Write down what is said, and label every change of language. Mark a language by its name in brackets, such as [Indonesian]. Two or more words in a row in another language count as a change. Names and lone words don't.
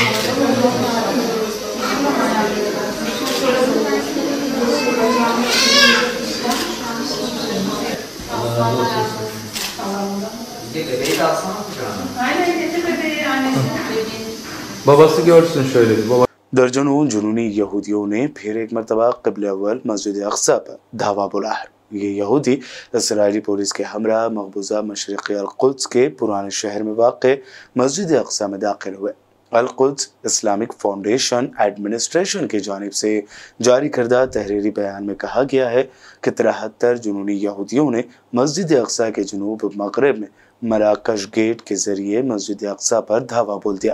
[Turkish] Bebeği de alsana kucağına. Aynen, getir bebeği annesi. Babası görsün şöyle bir baba. [Urdu] درجنوں جنونی یہودیوں نے پھر ایک مرتبہ قبلہ اول مسجد اقصیٰ پر دھاوا بولا ہے. یہ یہودی اسرائیلی پولیس کے ہمراہ مقبوضہ مشرقی القدس کے پرانے شہر میں واقع مسجد اقصیٰ میں داخل ہوئے. القدس اسلامک فاؤنڈیشن ایڈمنسٹریشن کی جانب سے جاری کردہ تحریری بیان میں کہا گیا ہے کہ 73 جنونی یہودیوں نے مسجد اقصیٰ کے جنوب مغرب میں مراکش گیٹ کے ذریعے مسجد اقصیٰ پر دھاوا بول دیا.